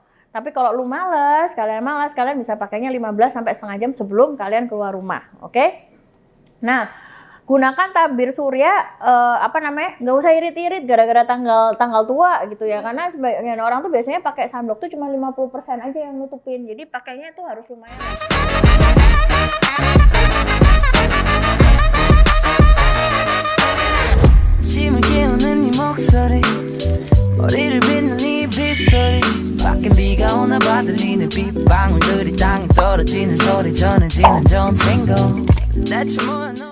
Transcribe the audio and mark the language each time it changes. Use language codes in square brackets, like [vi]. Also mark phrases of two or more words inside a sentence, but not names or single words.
[id] Tapi kalau lu malas, kalian bisa pakainya 15 sampai setengah jam sebelum kalian keluar rumah, oke? Nah, gunakan tabir surya nggak usah irit-irit gara-gara tanggal tua gitu ya, karena sebagian orang tuh biasanya pakai sunblock tuh cuma 50% aja yang nutupin, jadi pakainya tuh harus lumayan. [ko] 머리를 빗는 이 빗소리 밖엔 비가 오나 봐 들리는 빗방울들이 땅에 떨어지는 소리 전해지는 좀 single 대체 뭐야 너